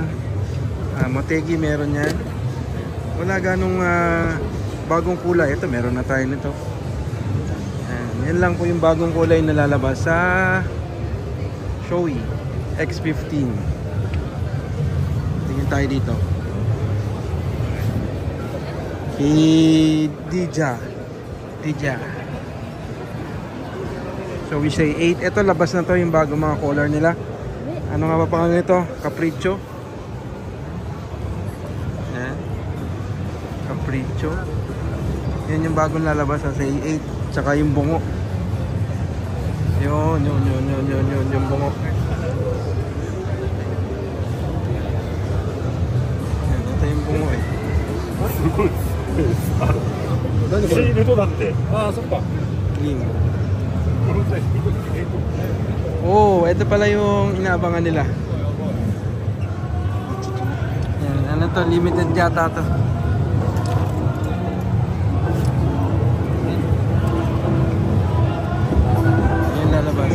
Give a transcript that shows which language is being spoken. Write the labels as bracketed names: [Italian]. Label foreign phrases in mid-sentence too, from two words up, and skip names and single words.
[Filipino] Motegi meron yan. Wala ganong bagong kulay. Ito, meron na tayo nito. Yan lang po yung bagong kulay na lalabas sa Shoei X15. Tingin tayo dito. Dija. [English] So we say 8. [Filipino] Ito labas na to yung bago mga color nila. Ano nga ba pangalan nito? Capriccio. Yan. Capriccio. Yan yung bagong lalabas sa say 8. Tsaka yung bungo. Yun yung bungo. Yan, ito yung bungo eh. [Japanese] シールドだって。ああ、そっか。 [Filipino] Oh, ito pala yung inaabangan nila. Yan, ano to, limited yata to. Yan lalabas.